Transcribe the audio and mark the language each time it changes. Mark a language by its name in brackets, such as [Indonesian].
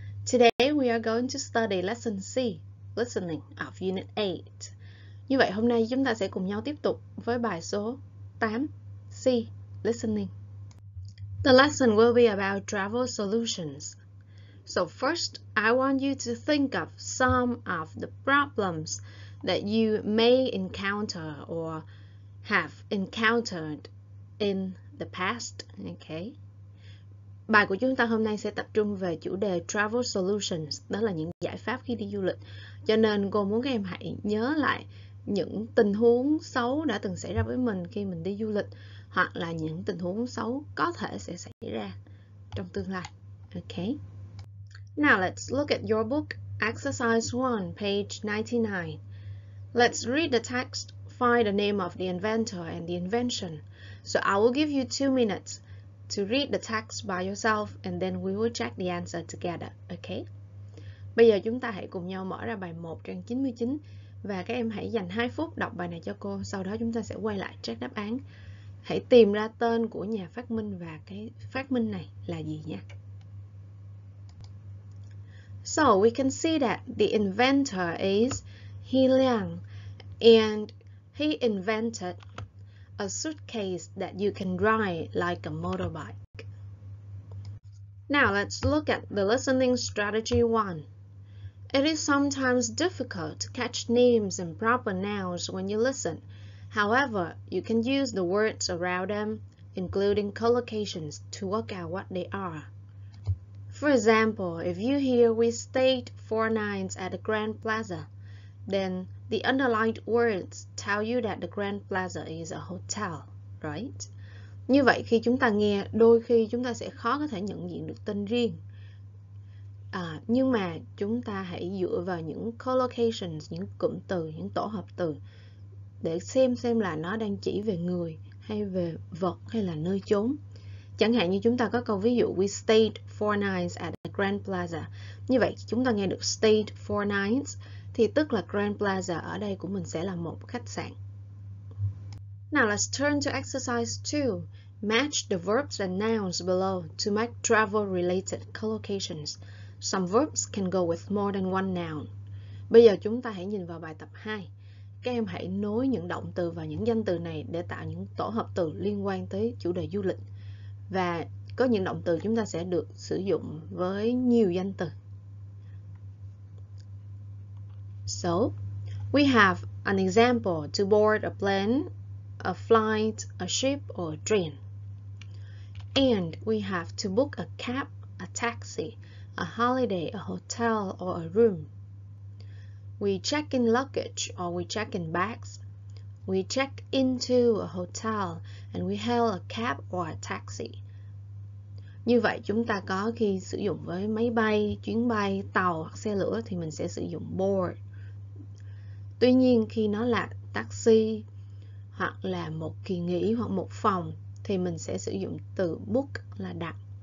[English] Today we are going to study lesson C, listening of unit 8. [Vietnamese] Như vậy hôm nay chúng ta sẽ cùng nhau tiếp tục với bài số 8, C, listening. [English] The lesson will be about travel solutions. So first, I want you to think of some of the problems that you may encounter or have encountered in the past. Okay. [Vietnamese] Bài của chúng ta hôm nay sẽ tập trung về chủ đề travel solutions, đó là những giải pháp khi đi du lịch. Cho nên cô muốn các em hãy nhớ lại những tình huống xấu đã từng xảy ra với mình khi mình đi du lịch, hoặc là những tình huống xấu có thể sẽ xảy ra trong tương lai. [English] Okay. Now let's look at your book, exercise 1, page 99. Let's read the text, find the name of the inventor and the invention. So I will give you 2 minutes to read the text by yourself and then we will check the answer together. Okay? [Vietnamese] Bây giờ chúng ta hãy cùng nhau mở ra bài 1 trang 99 và các em hãy dành 2 phút đọc bài này cho cô. Sau đó chúng ta sẽ quay lại check đáp án. Hãy tìm ra tên của nhà phát minh và cái phát minh này là gì nha. [English] So we can see that the inventor is Liên, and he invented a suitcase that you can ride like a motorbike. Now let's look at the listening strategy 1. It is sometimes difficult to catch names and proper nouns when you listen. However, you can use the words around them, including collocations, to work out what they are. For example, if you hear we stayed 4 nights at the Grand Plaza, then the underlined words tell you that the Grand Plaza is a hotel, right? [Vietnamese] Như vậy khi chúng ta nghe, đôi khi chúng ta sẽ khó có thể nhận diện được tên riêng. Nhưng mà chúng ta hãy dựa vào những collocations, những cụm từ, những tổ hợp từ để xem là nó đang chỉ về người hay về vật hay là nơi chốn. Chẳng hạn như chúng ta có câu ví dụ [English] we stayed 4 nights at the Grand Plaza. [Vietnamese] Như vậy chúng ta nghe được [English] stayed 4 nights [Vietnamese] thì tức là Grand Plaza ở đây của mình sẽ là một khách sạn. [English] Now let's turn to exercise 2. Match the verbs and nouns below to make travel-related collocations. Some verbs can go with more than one noun. [Vietnamese] Bây giờ chúng ta hãy nhìn vào bài tập 2. Các em hãy nối những động từ và những danh từ này để tạo những tổ hợp từ liên quan tới chủ đề du lịch. Và có những động từ chúng ta sẽ được sử dụng với nhiều danh từ. [English] So, we have an example: to board a plane, a flight, a ship, or a train. And we have to book a cab, a taxi, a holiday, a hotel, or a room. We check in luggage or we check in bags. We check into a hotel and we hail a cab or a taxi. [Vietnamese] Như vậy chúng ta có khi sử dụng với máy bay, chuyến bay, tàu hoặc xe lửa thì mình sẽ sử dụng board. Tuy nhiên khi nó là taxi hoặc là một kỳ nghỉ hoặc một phòng thì mình sẽ sử dụng từ book là đặt.